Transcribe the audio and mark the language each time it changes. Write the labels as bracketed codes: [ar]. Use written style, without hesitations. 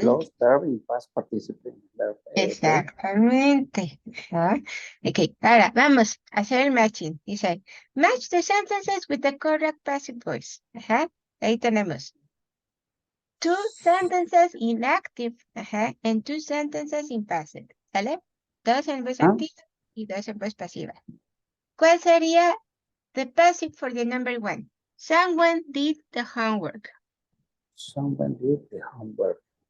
[en] Plus verb in past participle. [es] Exactamente. Ok, ahora vamos a hacer el matching. [en] Dice, match the sentences with the correct passive voice. [es] Ahí tenemos [en] 2 sentences in active, and 2 sentences in passive. [es] ¿Sale? 2 en voz activa y 2 en voz pasiva. ¿Cuál sería [en] the passive for the number 1? Someone did the homework. Someone did the homework.